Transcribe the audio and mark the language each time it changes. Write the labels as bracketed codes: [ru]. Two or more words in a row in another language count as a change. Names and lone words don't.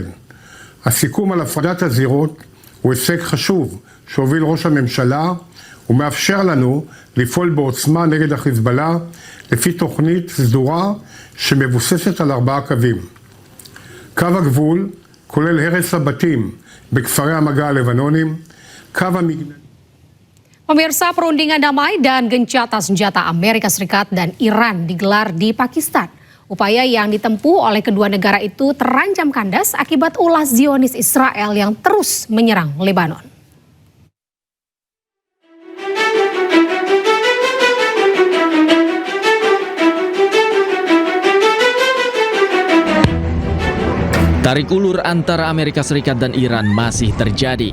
[he] הסיכום על הפרדת הזירות הוא הישג חשוב שהוביל ראש הממשלה ומאפשר לנו לפעול בעוצמה נגד החיזבאללה לפי תוכנית סדורה שמבוססת על 4 קווים. קו הגבול כולל הרס הבתים בכפרי המגע הלבנונים, קו המגננים. [id] Pemirsa, perundingan damai dan gencatan senjata Amerika Serikat dan Iran digelar di Pakistan. Upaya yang ditempuh oleh kedua negara itu terancam kandas akibat ulah Zionis Israel yang terus menyerang Lebanon. Tarik ulur antara Amerika Serikat dan Iran masih terjadi.